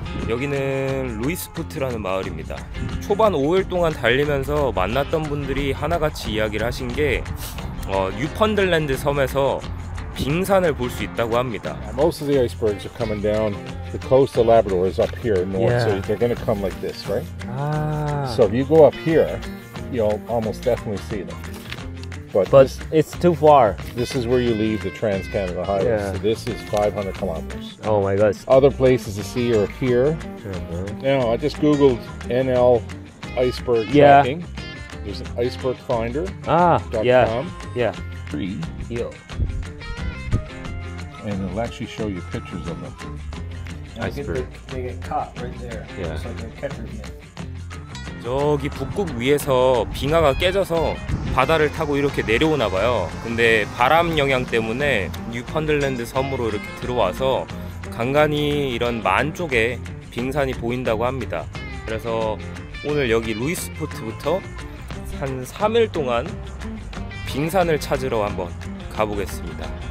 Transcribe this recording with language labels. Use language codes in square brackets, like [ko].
[ko] 여기는 루이스푸트라는 마을입니다. 초반 5일 동안 달리면서 만났던 분들이 하나같이 이야기를 하신 게 뉴펀들랜드 섬에서 빙산을 볼 수 있다고 합니다. [en] Most of the icebergs are coming down the coast of Labrador is up here north, so they're going to come like this, right? So if you go up here, you'll almost definitely see them. But it's too far. This is where you leave the Trans-Canada Highway. So this is 500 kilometers. Oh my gosh. Other places to see are here. Now, I just googled NL iceberg tracking. There's an iceberg finder.com. Yeah. And it'll actually show you pictures of them. Iceberg. They get caught right there. Yeah. It's like a catcher's mitt. [ko] 저기 북극 위에서 빙하가 깨져서 바다를 타고 이렇게 내려오나 봐요. 근데 바람 영향 때문에 뉴펀들랜드 섬으로 이렇게 들어와서 간간히 이런 만 쪽에 빙산이 보인다고 합니다. 그래서 오늘 여기 루이스푸트부터 한 3일 동안 빙산을 찾으러 한번 가보겠습니다.